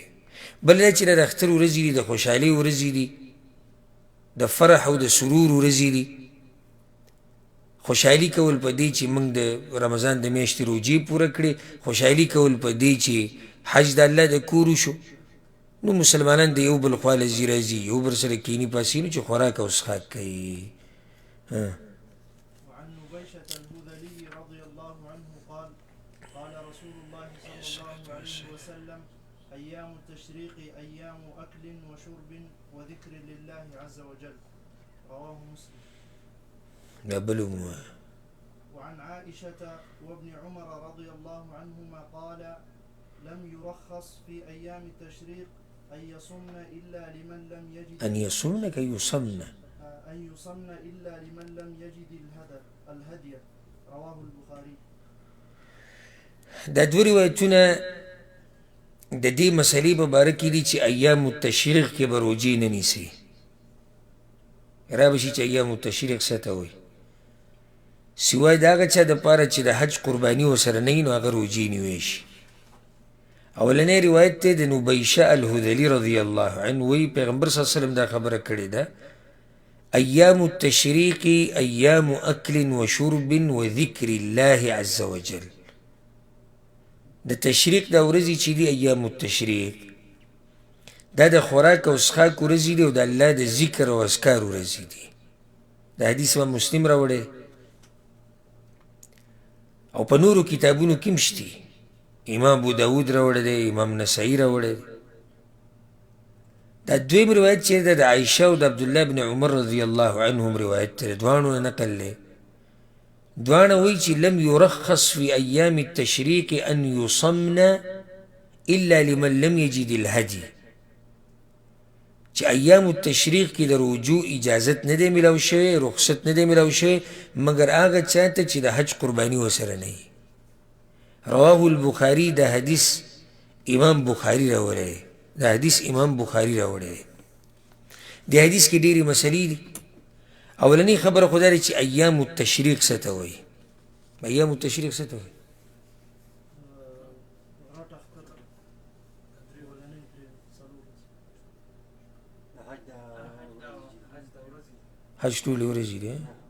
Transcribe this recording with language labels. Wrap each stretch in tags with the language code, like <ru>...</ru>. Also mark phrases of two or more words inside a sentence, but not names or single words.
<ps>بل دا چې د اختر ورځې دي د خوشحالۍ ورځې دي، د فرح او د سرور ورځې دي. خوشحالي کول په دې چې موږ د رمضان د میاشتې روژې پوره کړې، خوشحالي کول په دې چې حج د الله د کور شو، نو مسلمانان د یو بل خوا لځي راځي، یو بل سره کیني پاسي نو چې خوراک او څښاک کوي.</ps> <ar>وعن نبيشة الهذلي رضي الله عنه قال قال رسول الله صلى الله عليه وسلم أيام التشريق أيام أكل وشرب وذكر لله عز وجل رواه مسلم. وعن عائشة وابن عمر رضي الله عنهما قال لم يرخص في أيام التشريق أن يصمن إلا لمن لم يجد أن يصمن كي يصمن إلا لمن لم يجد الهدي رواه البخاري.</ar> <ps>دا دوه روایتونه د دې مسلې په باره کې دي چې ایام التشریق کې به روژې نه نیسي. را به شي چې ایام التشریق څه ته وایي؟ سوای د هغه چا دپاره چې د حج قرباني ورسره نه وي نو هغه روژې نیوی شي. اولنی روایت ته د نبیشه الهذلي</ps> <ar>رضی الله عنه</ar> <ps>وی پیغمبر</ps> <ar>صلی الله علیه وسلم</ar> <ps>دا خبره کړې ده</ps> <ar>ایام التشریق ایام اکل و شرب و ذکر الله عز وجل.</ar> <ps>د تشریق دا ورځې چې دي ایام التشریق دا د خوراک او څښاک ورځې دي او د الله د ذکر او اذکار ورځې دي. دا حدیث امام مسلم راوړی او په نورو کتابونو کې هم شتي، امام ابو داود راوړی دی، امام نسائی راوړی دی. دا دویم روایت چې ده د عایشه او د عبدالله بن عمر</ps> <ar>رضی الله عنهم</ar> <ps>روایت دی، دواړو نه نقل دی. دواړه وایي چې</ps> <ar>لم یرخص فی ایام التشریق ان یصمن الا لمن لم یجد الهدی،</ar> <ps>چې ایام التشریق کې د رجوع اجازت نه دی ملاو شوی، رخصت نه دی ملاو شوی مګر هغه چا ته چې د حج قرباني ورسره نه وي.</ps> <ar>رواه البخاري،</ar> <ps>دا حدیث امام بخاري راوړی، دا حدیث امام بخاري راوړی. د حدیث کې ډېرې مسلې دي. اولنۍ خبره خو دا ده چې ایام التشریق څه ته وایي. ایام التشریق څه ته وایي؟ حج ټولې ورځې دي.</ps>